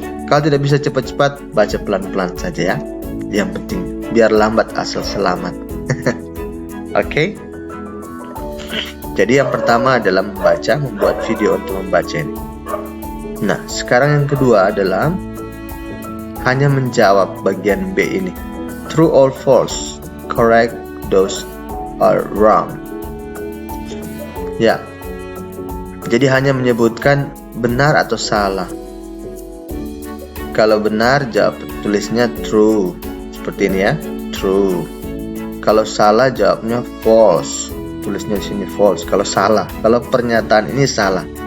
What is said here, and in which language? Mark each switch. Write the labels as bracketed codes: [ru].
[id] Kalau tidak bisa cepat-cepat, baca pelan-pelan saja ya. Yang penting biar lambat asal selamat. Oke? Jadi yang pertama adalah membuat video untuk membaca ini. Nah, sekarang yang kedua adalah hanya menjawab bagian B ini. [en] True or false? Correct those are wrong. [id] Ya. Jadi hanya menyebutkan benar atau salah. Kalau benar jawab tulisnya true. Seperti ini ya, true. Kalau salah jawabnya false. Tulisnya di sini false. Kalau salah, kalau pernyataan ini salah.